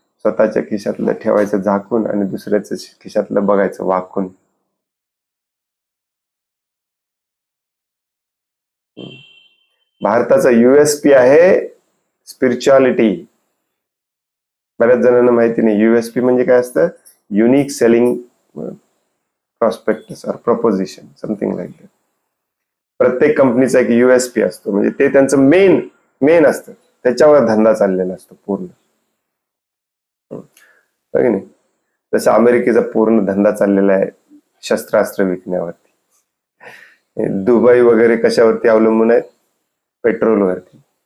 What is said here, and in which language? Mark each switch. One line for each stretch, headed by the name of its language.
Marathi: स्वतःच्या खिशातलं ठेवायचं झाकून आणि दुसऱ्याच्या खिशातलं बघायचं वाकून. भारताचा USP आहे स्पिरिच्युअलिटी. बऱ्याच जणांना माहिती नाही USP म्हणजे काय असतं.
English: Unique selling prospectus और proposition, something like that.
Marathi: प्रत्येक कंपनीचा एक USP असतो, म्हणजे ते त्यांचं मेन असतं, त्याच्यावर धंदा चाललेला असतो पूर्ण. नाही, जसं अमेरिकेचा पूर्ण धंदा चाललेला आहे शस्त्रास्त्र विकण्यावरती. दुबई वगैरे कशावरती अवलंबून आहेत? पेट्रोलवरती.